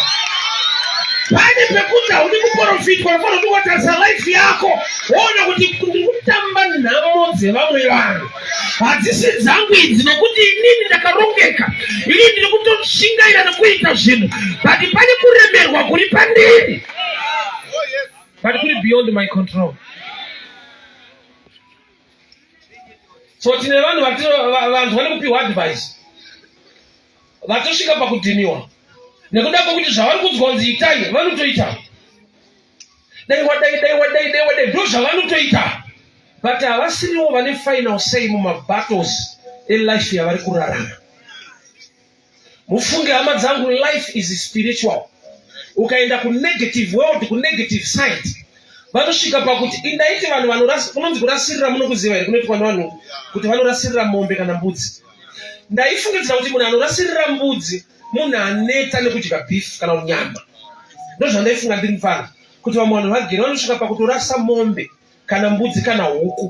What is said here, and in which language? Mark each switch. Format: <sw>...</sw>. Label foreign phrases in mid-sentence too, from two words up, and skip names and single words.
<sn>Pane pekuti haudi kuprofitwa, unofanira kuti watarisa life yako woona kuti ndiri kutamba nhamo dzevamwe vanhu, hadzisi dzangu idzi, nokuti inini ndakarongeka, inini ndiri kutoshingaira nekuita zvinhu, but pane kuremerwa kuri pandiri, but kuri</sn> <en>beyond my control.</en> <sn>So tine vanhu vane kupiwa advice vatosvika pakudhiniwa nekuda kwokuti zvavari kudzwa kunzi itai vanotoita. Dai wadai ndo zvavanotoita, but havasiriwo vane</sn> <en>final say</en> <sn>mumabattles elife yavari kurarama. Mufunge hama dzangu,</sn> <en>life is spiritual.</en> <sn>ukaenda ku</sn> <en>negative world,</en> <sn>ku</sn> <en>negative side,</en> <sn>vanosvika pakuti indaiti vanhu kunonzi kurasirira munokuziva here kunoitwa nevanhu kuti vanorasirira mombe kana mbudzi. Ndaifungidzira kuti munhu anorasirira mbudzi munhu aneta nekudya beef kana nyama. Ndozvandaifunga ndiri mufana kuti vamwe vanhu vagere vanosvika pakuti urasa mombe kana mbudzi kana huku.</sn>